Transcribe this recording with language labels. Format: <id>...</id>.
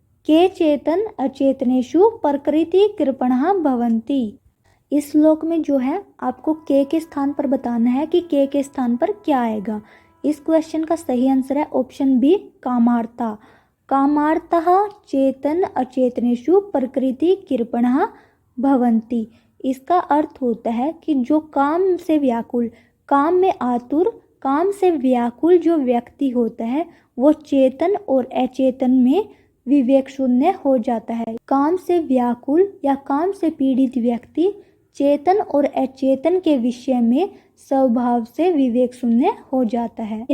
<sa>के चेतन अचेतनेषु प्रकृति कृपणः भवन्ति।</sa> <hi>इस श्लोक में जो है आपको के स्थान पर बताना है कि के स्थान पर क्या आएगा। इस क्वेश्चन का सही आंसर है ऑप्शन बी, कामार्ता।</hi> <sa>कामार्तः चेतन अचेतनेषु प्रकृति कृपणः भवन्ति।</sa> <hi>इसका अर्थ होता है कि जो काम से व्याकुल, काम में आतुर, काम से व्याकुल जो व्यक्ति होता है वो चेतन और अचेतन में विवेक शून्य हो जाता है। काम से व्याकुल या काम से पीड़ित व्यक्ति चेतन और अचेतन के विषय में स्वभाव से विवेक शून्य हो जाता है।</hi>